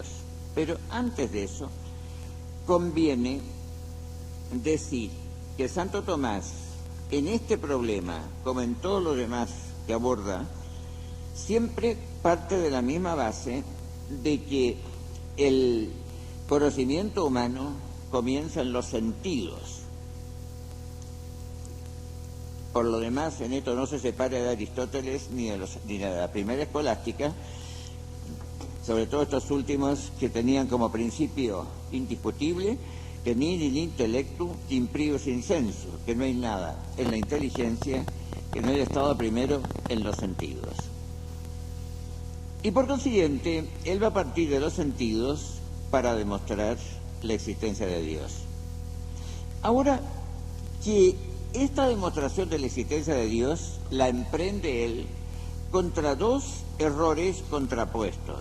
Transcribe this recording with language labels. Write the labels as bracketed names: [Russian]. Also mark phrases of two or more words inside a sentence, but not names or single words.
[Spanish] Pero antes de eso, conviene decir que Santo Tomás, en este problema, como en todo lo demás que aborda, siempre parte de la misma base de que el conocimiento humano comienza en los sentidos. Por lo demás, en esto no se separa de Aristóteles ni de la primera escolástica, sobre todo estos últimos que tenían como principio indiscutible que [Latin] nihil in intellectu in prius insensu, [Spanish] que no hay nada en la inteligencia que no haya estado primero en los sentidos. Y por consiguiente, él va a partir de los sentidos para demostrar la existencia de Dios. Ahora, que esta demostración de la existencia de Dios la emprende él contra dos errores contrapuestos.